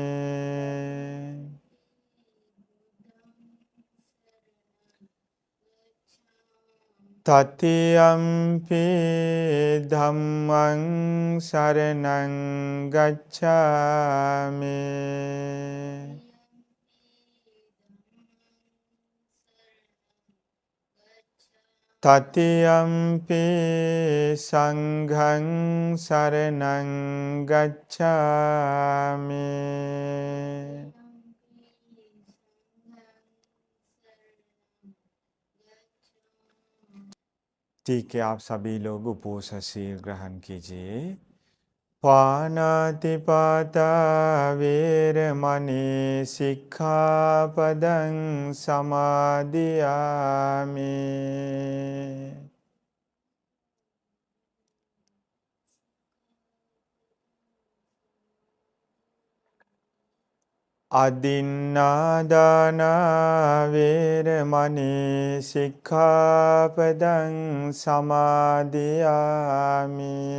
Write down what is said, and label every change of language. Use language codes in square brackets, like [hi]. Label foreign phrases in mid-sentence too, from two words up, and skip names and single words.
[pi] ततियम्पि धम्मं शरणं गच्छामि, ततियम्पि संघं शरणं गच्छामि। [hi] ठीक है, आप सभी लोग उपोषणशील ग्रहण कीजिए। [pi] पानातिपाता वेरमणि सिक्खापदं समादियामि। अदिन्नादाना वेरमणि सिक्खापदं समादियामि।